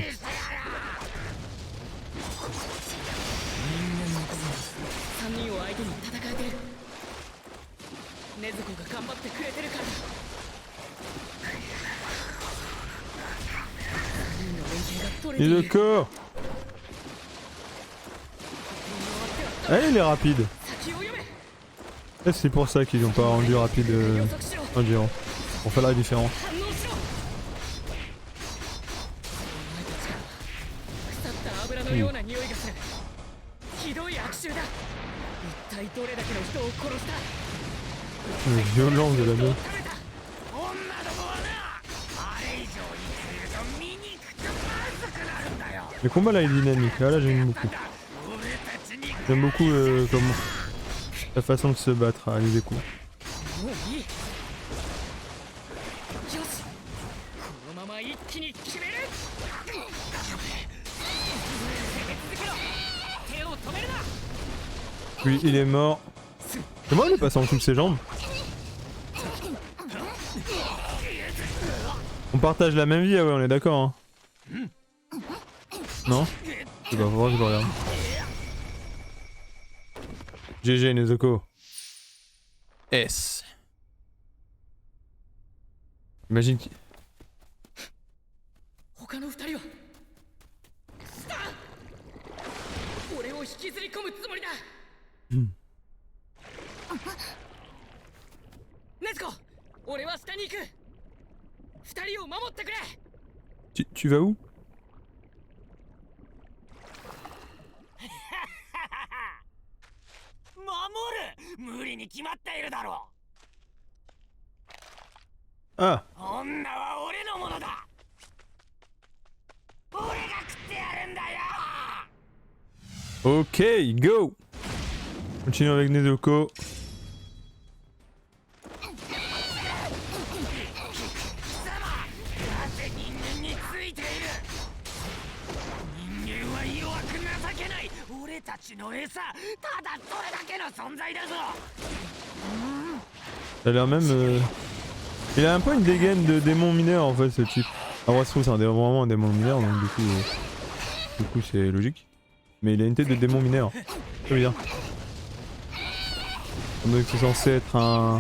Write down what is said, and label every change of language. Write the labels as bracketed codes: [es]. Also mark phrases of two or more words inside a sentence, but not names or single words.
[ja] 3 人を相手に戦えてる。禰豆子が頑張ってくれてるから。3人の連携が取れてい [fr] Et [ja] る。 [fr] le corps. Ah, il est rapide. [ja] 先を読め。 [fr] Et c'est pour ça qu'ils n'ont pas rendu rapide Endurant. Pour faire la différence. [ja] 反応しろ。お前たちから腐った油のような匂いがする。ひどい悪臭だ。一体どれだけの人を殺した。 [fr] Le violence de la meuf. Le combat là est dynamique, là j'aime beaucoup. J'aime beaucoup comment la façon de se battre à les coups. [ja] もういい。よし。このまま一気に決める。手を止めるな。 [fr] Lui il est mort. C'est moi il est passé en dessous de ses jambes. On partage la même vie, ah ouais on est d'accord hein. Non? Je sais pas, faut voir que je regarde. GG Nezuko. S. Imagine qui... [ja] 他の二人は俺を引きずり込むつもりだ。ネズコ、俺は下に行く。二人を守ってくれ。 [fr] Tu vas où? [ja] 守る。無理に決まっているだろ Ah. う。女は俺のものだ。俺が食ってやるんだよ。 [fr] Ok, go! Continue avec Nezuko. [ja] 俺たちの餌、ただそれだけの存在だぞ。 [fr] Il a l'air même... Il a un peu une dégaine de démon mineur en fait ce type. Alors se trouve c'est vraiment un démon mineur donc du coup c'est logique. Mais il a une tête de démon mineur. Très bien. Donc c'est censé être un...